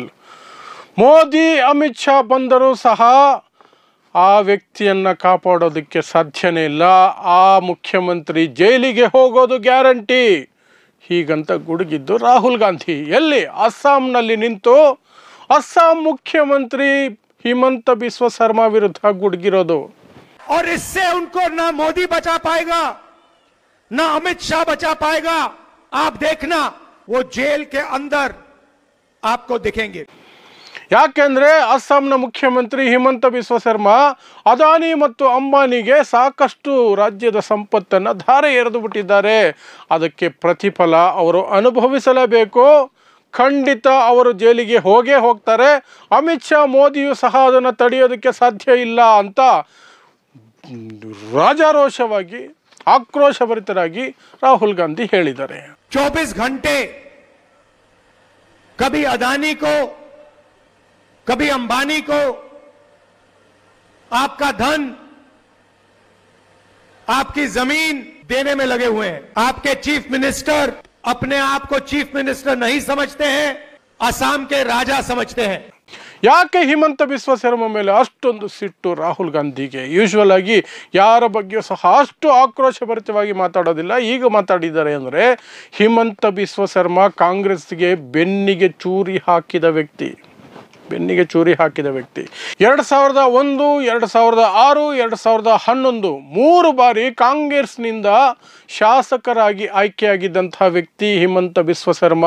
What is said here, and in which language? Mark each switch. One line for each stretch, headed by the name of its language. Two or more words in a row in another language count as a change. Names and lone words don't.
Kannada: ಮೋದಿ ಅಮಿತ್ ಶಾ ಬಂದರೂ ಸಹ ಆ ವ್ಯಕ್ತಿಯನ್ನು ಕಾಪಾಡೋದಕ್ಕೆ ಸಾಧ್ಯನೇ ಇಲ್ಲ. ಆ ಮುಖ್ಯಮಂತ್ರಿ ಜೈಲಿಗೆ ಹೋಗೋದು ಗ್ಯಾರಂಟಿ ಹೀಗಂತ ಗುಡುಗಿದ್ದು ರಾಹುಲ್ ಗಾಂಧಿ. ಎಲ್ಲಿ? ಅಸ್ಸಾಂನಲ್ಲಿ ನಿಂತು ಅಸ್ಸಾಂ ಮುಖ್ಯಮಂತ್ರಿ ಹಿಮಂತ ಬಿಸ್ವ ಶರ್ಮಾ ವಿರುದ್ಧ ಗುಡುಗಿರೋದು.
Hindi: और इससे उनको ना मोदी बचा पाएगा ना अमित शाह बचा पाएगा. आप देखना वो जेल के अंदर आपको दिखेंगे.
Kannada: ಯಾಕೆಂದರೆ ಅಸ್ಸಾಂನ ಮುಖ್ಯಮಂತ್ರಿ ಹಿಮಂತ ಬಿಸ್ವ ಶರ್ಮಾ ಅದಾನಿ ಮತ್ತು ಅಂಬಾನಿಗೆ ಸಾಕಷ್ಟು ರಾಜ್ಯದ ಸಂಪತ್ತನ್ನು ಧಾರೆ ಎರೆದು ಬಿಟ್ಟಿದ್ದಾರೆ. ಅದಕ್ಕೆ ಪ್ರತಿಫಲ ಅವರು ಅನುಭವಿಸಲೇಬೇಕು. ಖಂಡಿತ ಅವರು ಜೈಲಿಗೆ ಹೋಗೇ ಹೋಗ್ತಾರೆ. ಅಮಿತ್ ಶಾ ಮೋದಿಯು ಸಹ ಅದನ್ನು ತಡೆಯೋದಕ್ಕೆ ಸಾಧ್ಯ ಇಲ್ಲ ಅಂತ ರಾಜಾರೋಷವಾಗಿ ಆಕ್ರೋಶಭರಿತರಾಗಿ ರಾಹುಲ್ ಗಾಂಧಿ ಹೇಳಿದ್ದಾರೆ.
Hindi: 24 घंटे कभी अदानी को कभी अंबानी को आपका धन आपकी जमीन देने में लगे हुए हैं. आपके
English: chief minister
Hindi: अपने आप को
English: chief minister
Hindi: नहीं समझते हैं, असम के राजा समझते हैं.
Kannada: ಯಾಕೆ ಹಿಮಂತ ಬಿಸ್ವ ಶರ್ಮಾ ಮೇಲೆ ಅಷ್ಟೊಂದು ಸಿಟ್ಟು ರಾಹುಲ್ ಗಾಂಧಿಗೆ? ಯೂಶ್ವಲ್ ಆಗಿ ಯಾರ ಬಗ್ಗೆಯೂ ಸಹ ಅಷ್ಟು ಆಕ್ರೋಶಭರಿತವಾಗಿ ಮಾತಾಡೋದಿಲ್ಲ. ಈಗ ಮಾತಾಡಿದ್ದಾರೆ ಅಂದರೆ ಹಿಮಂತ ಬಿಸ್ವ ಶರ್ಮಾ ಕಾಂಗ್ರೆಸ್ಗೆ ಬೆನ್ನಿಗೆ ಚೂರಿ ಹಾಕಿದ ವ್ಯಕ್ತಿ. 2001, 2006, 2011 3 ಬಾರಿ ಕಾಂಗ್ರೆಸ್ನಿಂದ ಶಾಸಕರಾಗಿ ಆಯ್ಕೆಯಾಗಿದ್ದಂಥ ವ್ಯಕ್ತಿ ಹಿಮಂತ ಬಿಸ್ವ ಶರ್ಮಾ.